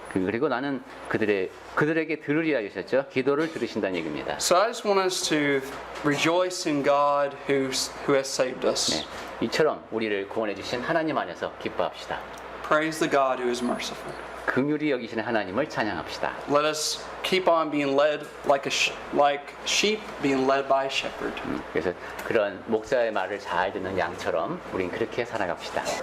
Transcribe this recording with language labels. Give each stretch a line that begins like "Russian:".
Korean: 그리고 나는 그들에게 들으리라 하셨죠. 기도를 들으신다는 얘기입니다.
English: So I just want us to rejoice in God who has saved us.
Korean: 네. 이처럼 우리를 구원해 주신 하나님 안에서 기뻐합시다.
English: Praise the God who is merciful.
Korean: 긍휼히 여기시는 하나님을 찬양합시다.
English: Let us keep on being led like sheep being led by a shepherd.
Korean: 그래서 그런 목사의 말을 잘 듣는 양처럼 우린 그렇게 살아갑시다.